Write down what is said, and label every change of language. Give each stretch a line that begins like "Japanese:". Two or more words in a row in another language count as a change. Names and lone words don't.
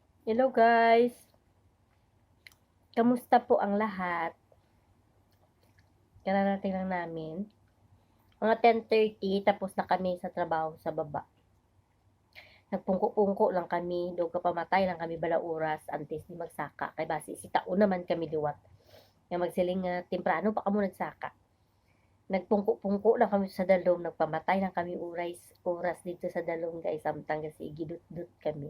Filipino: Hello guys, kamusta po ang lahat? Kararating lang namin. Mga 10:30 tapos na kami sa trabaho sa baba.
Hiligaynon: Nagpungko-pungko lang kami, doon ka pamatay lang kami bala oras antes di magsaka. Kay basi si taon naman kami liwat. Nga magsiling nga temprano pa kamo nagsaka. Nagpungko-pungko lang kami sa dalom, nagpamatay lang kami oras dito sa dalom guys, samtang kasi gidut-dut kami.